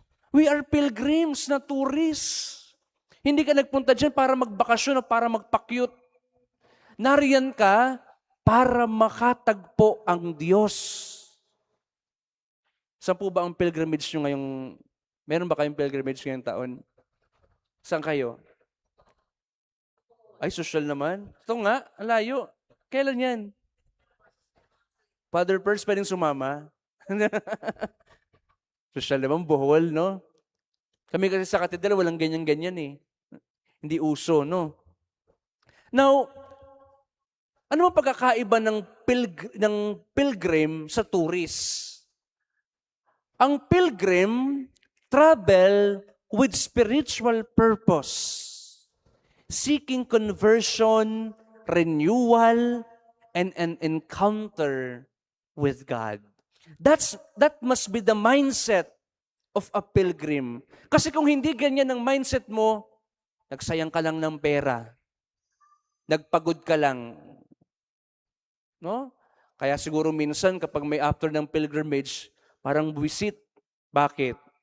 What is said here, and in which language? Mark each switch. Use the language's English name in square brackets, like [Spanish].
[English] We are pilgrims na tourists. [Filipino] Hindi ka nagpunta dyan para magbakasyon o para magpakyut. Nariyan ka para makatagpo ang Diyos. Saan po ba ang pilgrimage nyo ngayong, meron ba kayong pilgrimage ngayong taon? Saan kayo? Ay, social naman. Ito nga, ang layo. Kailan yan? Father Pers, pwedeng sumama. Social naman, Bohol, no? Kami kasi sa katedral, walang ganyan-ganyan eh. Hindi uso, no? Now, ano ang pagkakaiba ng pilgrim sa tourist? Ang [English] pilgrim travel with spiritual purpose, seeking conversion, renewal, and an encounter with God. That must be the mindset of a pilgrim. [Filipino] Kasi kung hindi ganyan ang mindset mo, nagsayang ka lang ng pera. Nagpagod ka lang. No? Kaya siguro minsan kapag may after ng pilgrimage, parang buwisit. Bakit?